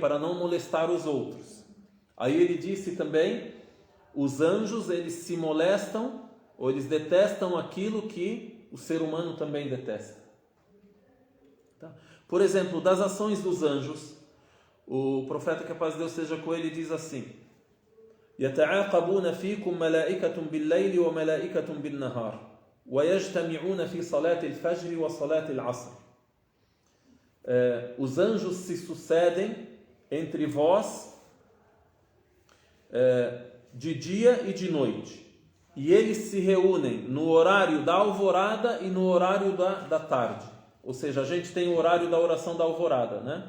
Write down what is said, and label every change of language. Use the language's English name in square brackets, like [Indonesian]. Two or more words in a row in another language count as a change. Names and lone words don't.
[Portuguese] Para não molestar os outros. Aí ele disse também, os anjos, eles se molestam, ou eles detestam aquilo que o ser humano também detesta. Tá? Por exemplo, das ações dos anjos, o profeta, que a paz de Deus esteja com ele, diz assim: [Arabic] يتعاقبون فيكم ملائكة بالليل وملائكة بالنهار ويجتمعون في صلاة الفجر وصلاة العصر. [Portuguese] Os anjos se sucedem entre vós de dia e de noite, e eles se reúnem no horário da alvorada e no horário da tarde. Ou seja, a gente tem o horário da oração da alvorada, né?